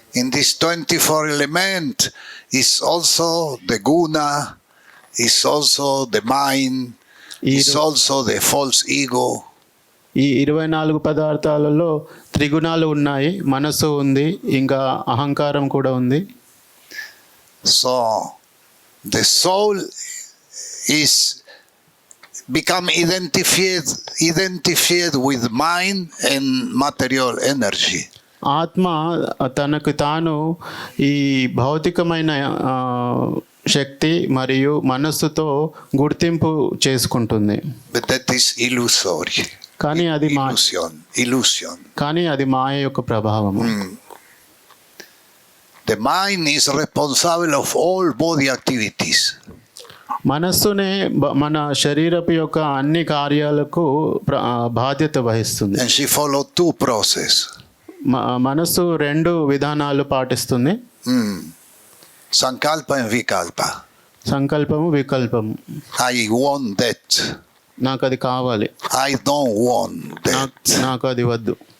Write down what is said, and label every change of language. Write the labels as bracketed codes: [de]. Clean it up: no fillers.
[en] In this 24 element is also the guna, is also the mind, is also the false ego. [te] ఈ 24 పదార్థాలలో త్రిగుణాలు ఉన్నాయి, మనసు ఉంది, ఇంకా అహంకారం కూడా ఉంది. [en] So the soul is become identified with mind and material energy. [te] ఆత్మ తనకు తాను ఈ భౌతికమైన శక్తి మరియు మనస్సుతో గుర్తింపు చేసుకుంటుంది. [en] But that is illusory. [te] కానీ అది [en] illusion. [te] కానీ అది మాయ యొక్క ప్రభావం. [en] The mind is responsible of all body activities. [te] మనస్సునే మన శరీరపు యొక్క అన్ని కార్యాలకు బాధ్యత వహిస్తుంది. [en] And she follow two process. [te] మనస్సు 2 విధానాలు పాటిస్తుంది. [en] Sankalpa and vikalpa. [te] సంకల్పము, వికల్పము. [en] I want that. [te] నాకు అది కావాలి. [en] I don't want that. [te] నాకు అది వద్దు.